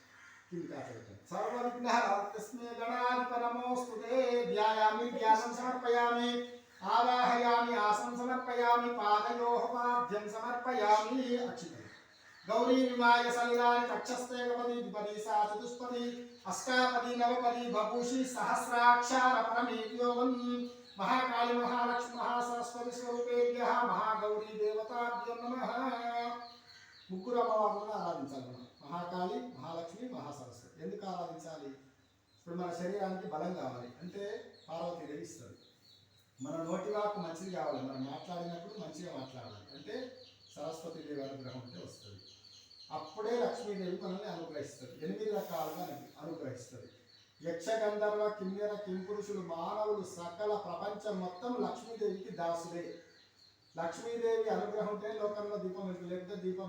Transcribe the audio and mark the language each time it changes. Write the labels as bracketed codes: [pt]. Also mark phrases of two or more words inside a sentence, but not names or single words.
[sa] सर्वविघ्नहरं तस्मै गणाधिपनमोऽस्तुते ध्यायामि ध्यानं समर्पयामि आवाहयामि आसनं समर्पयामि पादयोः पाद्यं समर्पयामि अक्षितं गौरी विमाय सलिलानि तक्षस्ते गपति द्विपदी सा चतुष्पदी अष्टापदी नवपदी बभूषि सहस्राक्षर परमेव्योगं महाकाली महालक्ष्मी महासरस्वती स्वरूपेभ्यः महागौरी देवताभ्यो नमः [te] ముగ్గురు అమ్మవారులను ఆరాధించాలి మనం మహాకాళి మహాలక్ష్మి మహాసరస్వతి ఎందుకు ఆరాధించాలి ఇప్పుడు మన శరీరానికి బలం కావాలి అంటే పార్వతీదేవి ఇస్తుంది మన నోటి వాక్కు మంచిది కావాలి మనం మాట్లాడినప్పుడు మంచిగా మాట్లాడాలి అంటే సరస్వతీదేవి అనుగ్రహం ఉంటే వస్తుంది అప్పుడే లక్ష్మీదేవి మనల్ని అనుగ్రహిస్తుంది 8 రకాలుగా అనుగ్రహిస్తుంది యక్ష గంధర్వ కిన్నెర కింపురుషులు మానవులు సకల ప్రపంచం మొత్తం లక్ష్మీదేవికి దాసుడే లక్ష్మీదేవి అనుగ్రహం ఉంటే లోకంలో దీపం వెలుగు లేకపోతే దీపం